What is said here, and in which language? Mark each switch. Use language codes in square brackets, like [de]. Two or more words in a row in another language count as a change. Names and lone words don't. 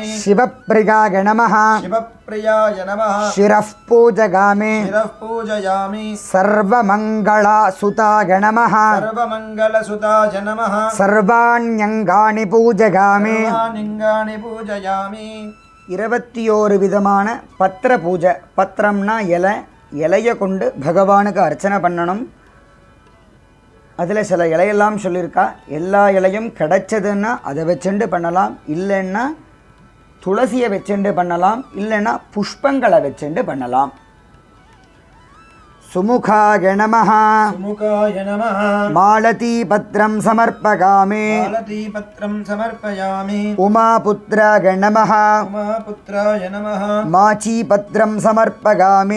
[sa] शिवप्रियाय नमः शिवप्रियाय नमः शिरः पूजयामि शिरः पूजयामि सर्वमङ्गलसुताय नमः सर्वमङ्गलसुताय नमः सर्वाण्यङ्गानि पूजयामि सर्वाणिङ्गानि पूजयामि [ta] 21 விதமான பத்திர பூஜை. பத்திரம்னா இலை, இலையை கொண்டு பகவானுக்கு அர்ச்சனை பண்ணணும். அதில் சில இலையெல்லாம் சொல்லியிருக்கா. எல்லா இலையும் கிடைச்சதுன்னா அதை வச்சுண்டு பண்ணலாம், இல்லைன்னா துளசியை வச்சுண்டு பண்ணலாம், இல்லைன்னா புஷ்பங்களை வச்சுண்டு பண்ணலாம். [sa] सुमुखाय नमः सुमुखाय नमः मालतीपत्रं समर्पयामि मालतीपत्रं समर्पयामि उमापुत्राय नमः उमापुत्राय नमः माचीपत्रं समर्पयामि